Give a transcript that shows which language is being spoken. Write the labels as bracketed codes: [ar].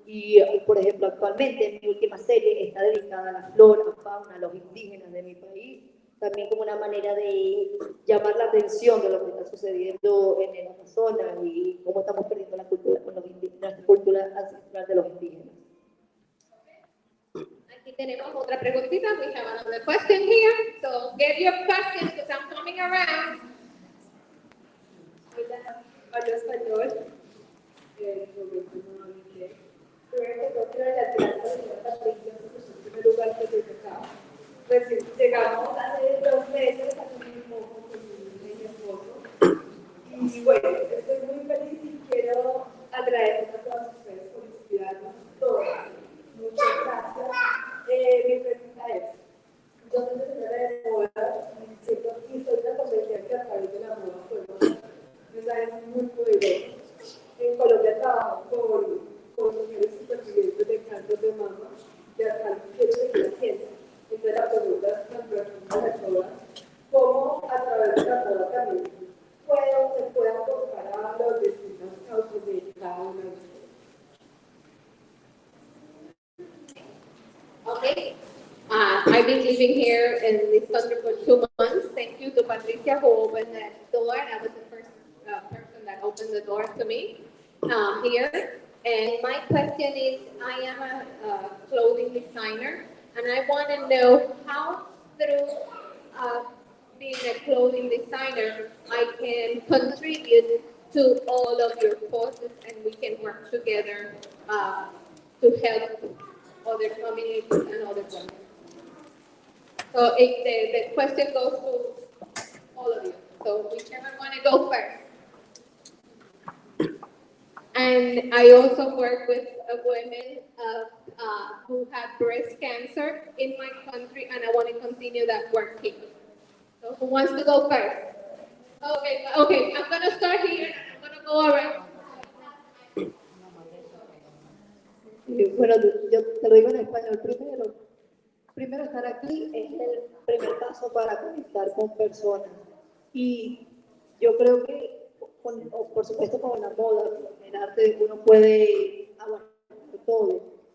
[es] Y, por ejemplo, actualmente mi última serie está dedicada a la flora, fauna, a los indígenas de mi país, también como una manera de llamar la atención de lo que está sucediendo en el Amazonas y cómo estamos perdiendo la cultura con los indígenas, la cultura ancestral de los indígenas. Aquí tenemos otra preguntita. [en] We have another question here. So get your questions because I'm coming around. [es] Hablo español. Primero quiero agradecer a la señora Patricia por su primer lugar que me tocaba. Recién llegamos hace 2 meses, hace muy poco, con mi esposo. Y bueno, estoy muy feliz y quiero agradecer a todas ustedes por inspirarnos todas. Muchas gracias. Mi pregunta es, yo soy diseñadora de moda y soy una convencida que a través de la moda podemos dar mensajes muy poderosos. En Colombia trabajo con mujeres supervivientes de cáncer de mama, y acá quiero seguir haciendo. Entonces la pregunta es tan profunda de todas, ¿cómo a través de la moda también se puede aportar a las distintas causas de cada una de ustedes? [en] Okay. I've been living here in this country for 2 months. Thank you to Patricia who opened that door. That was the first person that opened the door to me here. And my question is, I am a clothing designer, and I want to know how through being a clothing designer, I can contribute to all of your causes, and we can work together to help other communities and other women. So the question goes to all of you. So whichever want to go first. And I also work with women who have breast cancer in my country, and I want to continue that work here. So who wants to go first? Okay, I'm going to start here. I'm going to go around. [es] Bueno, yo te lo digo en español primero. Primero, estar aquí es el primer paso para conectar con personas. Y yo creo que, por supuesto, con la moda, con el arte, uno puede abarcar todo.